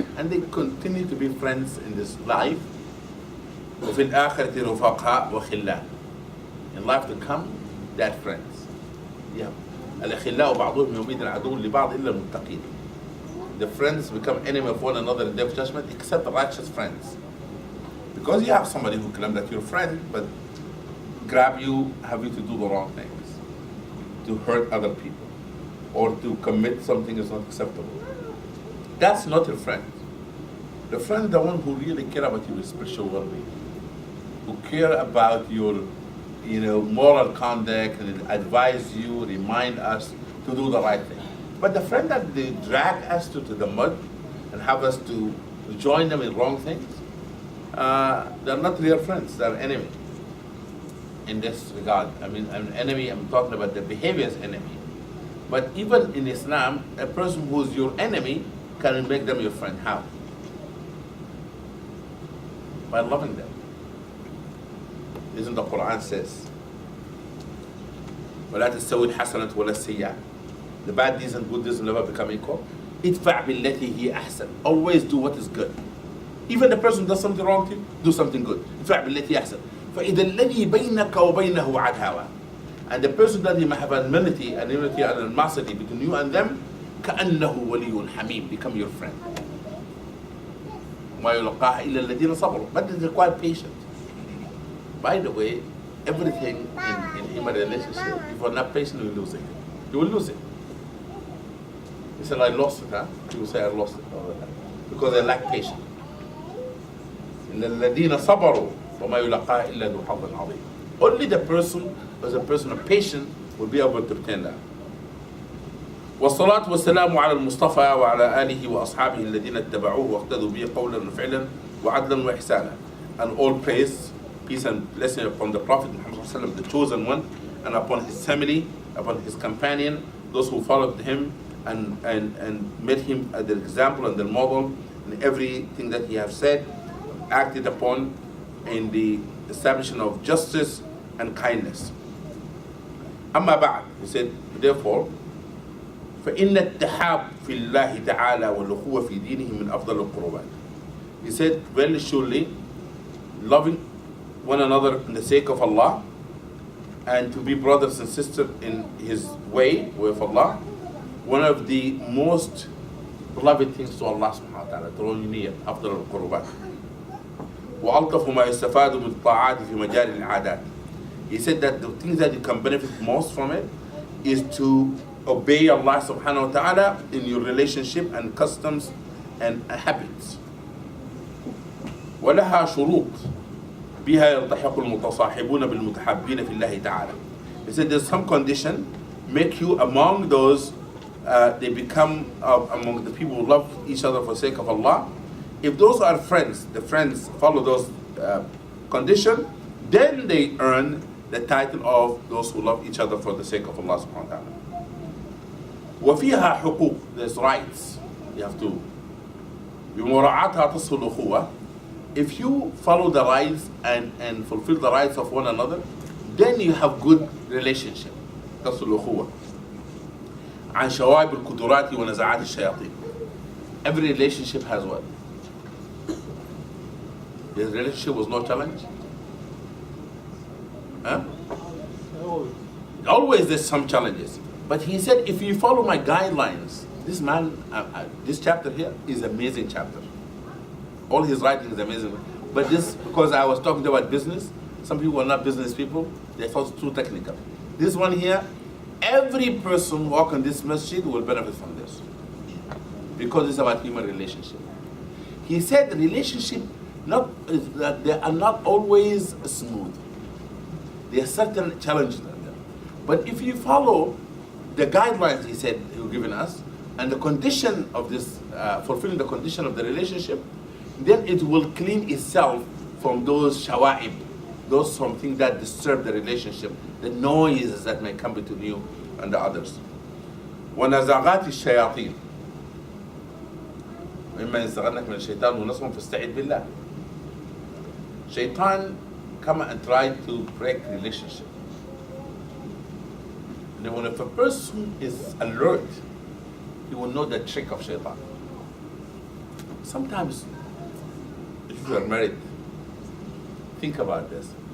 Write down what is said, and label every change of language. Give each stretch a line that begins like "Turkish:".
English: And they continue to be friends in this life.
Arabic: وفي الآخرة رفقاء وخلان.
English: In life to come, they are friends. Yeah.
Arabic: الأخلاء بعضهم يومئذ عدو لبعض إلا المتقين.
English: The friends become enemy of one another in Day of Judgment, except the righteous friends. Because you have somebody who claims that you're a friend, but grab you, have you to do the wrong things, to hurt other people, or to commit something is not acceptable. That's not a friend. The friend is the one who really care about your spiritual well-being, who care about your, moral conduct and advise you, remind us to do the right thing. But the friend that they drag us to the mud and have us to join them in wrong things, they're not real friends, they're enemy. In this regard, I mean, an enemy, I'm talking about the behavior as enemy. But even in Islam, a person who's your enemy can make them your friend. How? By loving them. Isn't the Quran says,
Arabic: وَلَا تَسْتَوِي الْحَسَنَةُ وَلَا السَّيِّئَةُ.
English: The bad deeds and good deeds will never become equal.
Arabic: ادفع بالتي هي أحسن.
English: Always do what is good. Even the person does something wrong to you, do something good.
Arabic: ادفع بالتي هي أحسن. فإذا الذي بينك وبينه عداوة.
English: And the person that you might have enmity and animosity between you and them,
Arabic: كأنه ولي حميم,
English: become your friend.
Arabic: ما يلقاها إلا الذين صبروا.
English: But it requires patience. By the way, everything in human relationship, if you're not patient, you will lose it. You will lose it. He said, I lost it, huh? You will say, I lost it all the time. Because they lack patience.
Arabic: إلا الذين صبروا وما يلقاها إلا ذو حظ عظيم.
English: Only the person who is a person of patience will be able to obtain that.
Arabic: والصلاة والسلام على المصطفى وعلى آله وأصحابه الذين اتبعوه واقتدوا به قولا وفعلا وعدلا وإحسانا.
English: and all praise, peace and blessing upon the Prophet Muhammad sallallahu alaihi wasallam, the chosen one, and upon his family, upon his companion, those who followed him and made him the example and the model in everything that he has said, acted upon in the establishment of justice and kindness.
Arabic: أما بعد,
English: he said, therefore,
Arabic: فإن التحاب في الله تعالى والأخوة في دينه من أفضل القربات.
English: He said, very surely, loving one another in the sake of Allah and to be brothers and sisters in His way of Allah, one of the most beloved things to Allah subhanahu wa ta'ala,
Arabic: ترونية أفضل القربات. وألطف ما يستفاد من الطاعات في مجال العادات.
English: He said that the things that you can benefit most from it is to obey Allah subhanahu wa ta'ala in your relationship and customs and habits.
Arabic: ولها شروط بها يلتحق المتصاحبون بالمتحابين في الله تعالى.
English: He said there's some condition make you among those they become among the people who love each other for the sake of Allah. If those are friends, the friends follow those conditions, then they earn the title of those who love each other for the sake of Allah subhanahu wa ta'ala.
Arabic: وفيها حقوق,
English: there's rights. You have to
Arabic: بمراعاتها تصل الأخوة.
English: If you follow the rights and fulfill the rights of one another, then you have good relationship.
Arabic: تصل الأخوة. عن شوائب القدرات ونزعات الشياطين.
English: Every relationship has what? This relationship was no challenge? Huh? Always there's some challenges. But he said, if you follow my guidelines, this man, this chapter here is amazing chapter. All his writing is amazing. But this, because I was talking about business, some people are not business people, they thought it's too technical. This one here, every person walking this masjid will benefit from this. Because it's about human relationship. He said the relationship, that they are not always smooth. There are certain challenges in them. But if you follow the guidelines he said he was giving us, and the condition of this, fulfilling the condition of the relationship, then it will clean itself from those shawa'ib, those something that disturb the relationship, the noises that may come between you and the others.
Arabic: وَنَزَغَاتِ الشَّيَاطِينِ وإما ينزغنك من الشيطان ونصب فاستعذ بالله.
English: Shaitan come and try to break relationship. And when if a person is alert, he will know the trick of shaitan. Sometimes, if you are married, think about this.